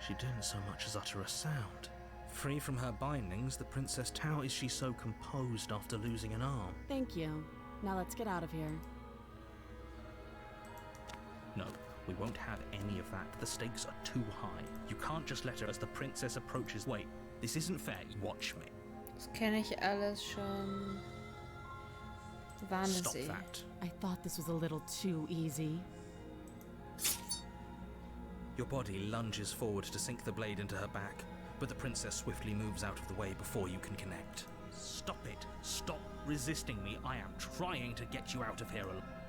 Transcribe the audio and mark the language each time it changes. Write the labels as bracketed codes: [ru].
[en] She didn't so much as utter a sound. Free from her bindings, the princess... How is she so composed after losing an arm? Thank you. Now let's get out of here. No, we won't have any of that. The stakes are too high. You can't just let her as the princess approaches. Wait, this isn't fair. Watch me. [de] Das kenne ich alles schon. [en] Stop [de] Wahnsinn. [en] that. I thought this was a little too easy. Your body lunges forward to sink the blade into her back, but the princess swiftly moves out of the way before you can connect. Stop it. Stop resisting me. I am trying to get you out of here alone.